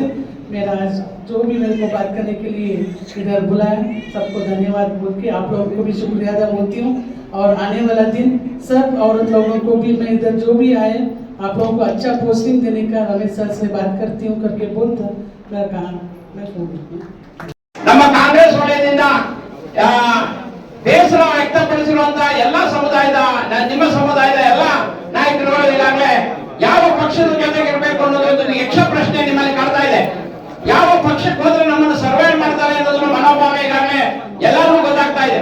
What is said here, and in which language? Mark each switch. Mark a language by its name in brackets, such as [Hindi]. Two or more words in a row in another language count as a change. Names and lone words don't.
[Hindi] मेरा आज जो भी मेरे को बात करने के लिए इधर बुलाया, सबको धन्यवाद बोल के आप लोगों को भी शुक्रिया अदा बोलती हूँ. और आने वाला दिन सब औरत लोगों को भी मैं इधर जो भी आए आप लोगों को अच्छा पोस्टिंग देने का रमेश सर से बात करती हूँ करके बोलता मैं कहा मैं [Kannada] ನಮ್ಮ ಕಾಂಗ್ರೆಸ್ ವಲಯದಿಂದ ಬೇಸರ ವ್ಯಕ್ತಪಡಿಸಿರುವಂತ ಎಲ್ಲ ಸಮುದಾಯದ ನಿಮ್ಮ ಸಮುದಾಯದ ಎಲ್ಲ ನಾಯಕರುಗಳು ಈಗಾಗಲೇ ಯಾವ ಪಕ್ಷದ ಜೊತೆಗಿರಬೇಕು ಅನ್ನೋದೊಂದು ಯಕ್ಷ ಪ್ರಶ್ನೆ ನಿಮ್ಮಲ್ಲಿ ಕಾಡ್ತಾ ಇದೆ. ಯಾವ ಪಕ್ಷಕ್ಕೆ ಹೋದ್ರೆ ನಮ್ಮನ್ನು ಸರ್ವೇ ಮಾಡ್ತಾರೆ ಅನ್ನೋದ್ರ ಮನೋಭಾವ ಈಗಾಗಲೇ ಎಲ್ಲರಿಗೂ ಗೊತ್ತಾಗ್ತಾ ಇದೆ.